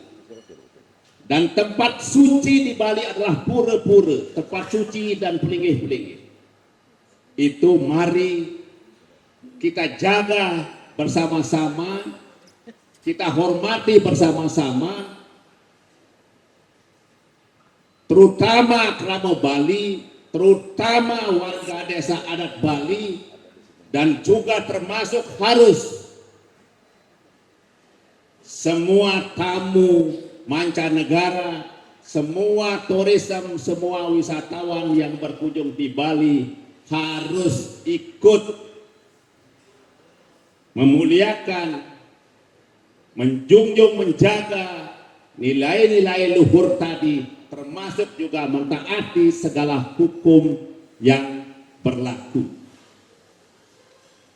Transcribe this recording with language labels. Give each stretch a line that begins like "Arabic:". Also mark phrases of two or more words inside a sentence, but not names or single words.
Indonesian: Dan tempat suci di Bali adalah pura-pura, tempat suci dan peligih-peligih. Itu mari kita jaga bersama-sama, kita hormati bersama-sama, terutama Kramo Bali, terutama warga desa adat Bali, dan juga termasuk harus semua tamu mancanegara, semua turisme, semua wisatawan yang berkunjung di Bali harus ikut memuliakan, menjunjung, menjaga nilai-nilai luhur tadi, termasuk juga mentaati segala hukum yang berlaku.